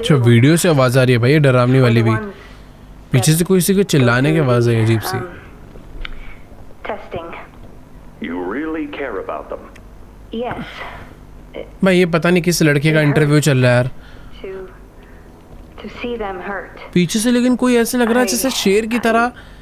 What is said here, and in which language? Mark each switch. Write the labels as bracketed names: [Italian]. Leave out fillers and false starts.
[Hindi] अच्छा, वीडियो से आवाज आ रही है भाई, ये डरावनी वाली भी। पीछे से किसी को चिल्लाने की आवाज है अजीब सी। [English] Testing. You really care about them? Yes. [Hindi] भाई ये पता नहीं किस लड़के का इंटरव्यू चल रहा है यार [English] To see them hurt. [Hindi] पीछे से, लेकिन कोई ऐसे लग रहा है जैसे शेर की तरह